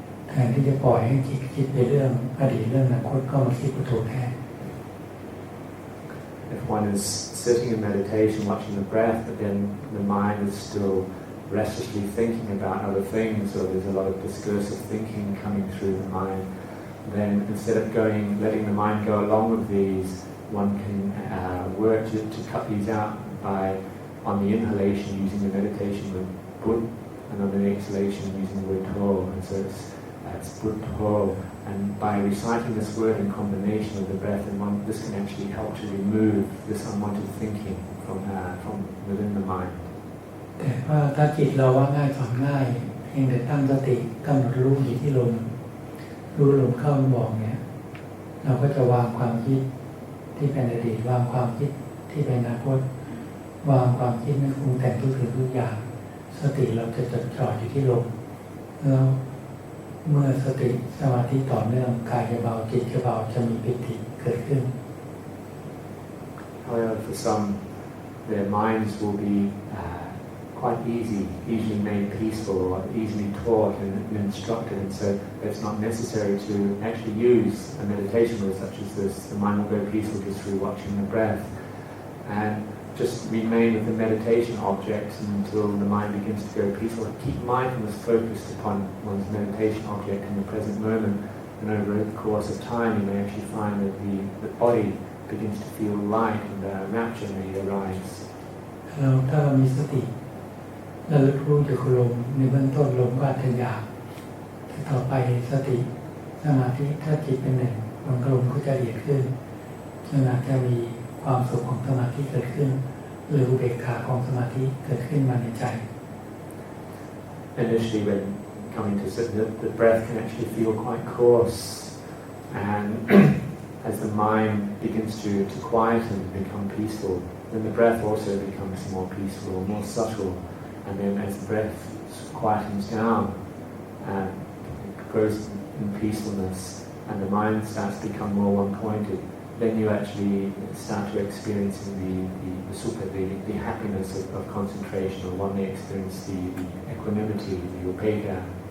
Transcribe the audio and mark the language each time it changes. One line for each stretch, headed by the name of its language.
Thai: แทนที่จะปล่อยให้จิตคิดไปเรื่องอดีตเรื่องอนาคตก็มาคิดพุทโธแทน
English: If one is sitting in meditation, watching the breath, but then the mind is still restlessly thinking about other things, or there's a lot of discursive thinking coming through the mind, then instead of letting the mind go along with these, one can work to cut these out by, on the inhalation, using the meditation with Bud, and on the exhalation, using the word Tho. And so it's Bud Tho. And by reciting this word in combination with the breath, and this can actually help to remove this unwanted thinking from within the mind.
Thai: แต่ว่าถ้าจิตเราว่าง่ายสอนง่ายเพียงแต่ตั้งสติกำหนดรู้อยู่ที่ลมรู้ลมเข้าลมออกเนี่ยเราก็จะวางความคิดที่เป็นอดีตวางความคิดที่เป็นอนาคตวางความคิดไม่ปรุงแต่งทุกสิ่งทุกอย่างสติเราจะจดจ่ออยู่ที่ลมแล้วเมื่อสติสมาธิต่อเนื่องกายจะเบาจิตจะเบาจะมีปิติเกิดขึ้น
English: However, for some, their minds will be quite easily made peaceful, or easily taught and instructed, and so it's not necessary to actually use a meditation word such as this. The mind will go peaceful just through watching the breath, and just remain with the meditation object until the mind begins to go peaceful. Keep mindfulness focused upon one's meditation object in the present moment, and over the course of time you may actually find that the body begins to feel light and rapture may arise.
Thai: ถ้าเรามีสติระลึกรู้อยู่กับลมในเบื้องต้นลมก็อาจจะหยาบแต่ต่อไปสติสมาธิถ้าจิตเป็นหนึ่งลมก็จะละเอียดขึ้นจนอาจจะมีความสุขของสมาธิเกิดขึ้นหรืออุเบกขาของสมาธิเกิดขึ้นมาในใจ
English: Initially, when coming to sit, the breath can actually feel quite coarse, and as the mind begins to quieten and become peaceful, then the breath also becomes more peaceful, more subtle. And then as the breath quietens down and grows in peacefulness, and the mind starts to become more one-pointed, then you actually start to experience the sukha, the happiness of concentration, or one may experience the equanimity, the upekkha.